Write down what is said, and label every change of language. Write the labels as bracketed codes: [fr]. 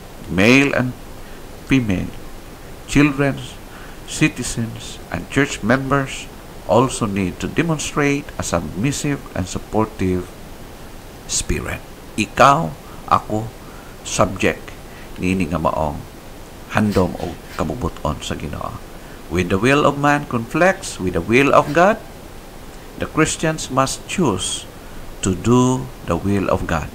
[en] Male and female, children, citizens, and church members also need to demonstrate a submissive and supportive spirit. [ceb] Ikaw, ako, subject niini nga maong handom o kabubuton sa Ginoo. [en] When the will of man conflicts with the will of God, the Christians must choose to do the will of God.